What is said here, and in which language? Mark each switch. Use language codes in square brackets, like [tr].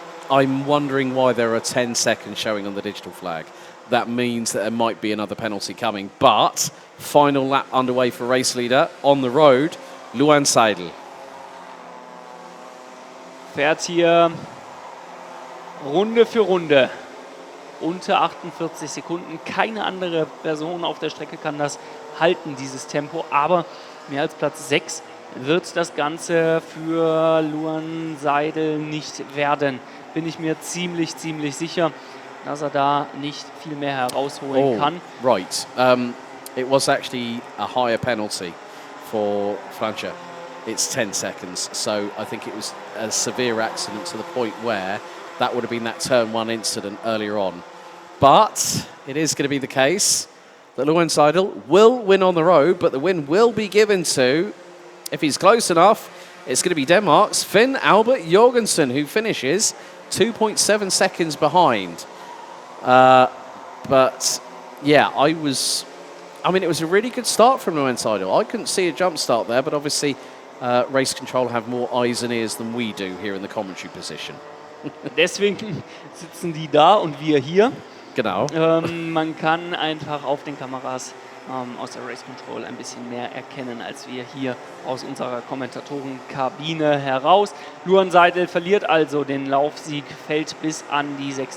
[en] I'm wondering why there are 10 seconds showing on the digital flag. That means that there might be another penalty coming. But final lap underway for race leader on the road, Luan Seidel. [de] Fährt hier Runde für Runde. Unter 48 Sekunden. Keine andere Person auf der Strecke kann das halten, dieses Tempo. Aber mehr als Platz 6 wird das Ganze für Luan Seidel nicht werden. Bin ich mir ziemlich sicher. dass er da nicht viel mehr herausholen kann. [en] Right. It was actually a higher penalty for Francia. It's 10 seconds, so I think it was a severe accident to the point where that would have been that turn one incident earlier on. But it is going to be the case that Lewin Seidel will win on the road, but the win will be given to, if he's close enough, it's going to be Denmark's Finn Albert Jorgensen, who finishes 2.7 seconds behind. But yeah, it was a really good start from Lewin Seidel. I couldn't see a jump start there, but obviously race control have more eyes and ears than we do here in the commentary position. [de] Deswegen sitzen die da und wir hier. Genau. Man kann einfach auf den Kameras aus der Race Control ein bisschen mehr erkennen, als wir hier aus unserer Kommentatorenkabine heraus. Luan Seidel verliert also den Laufsieg, fällt bis an die 6.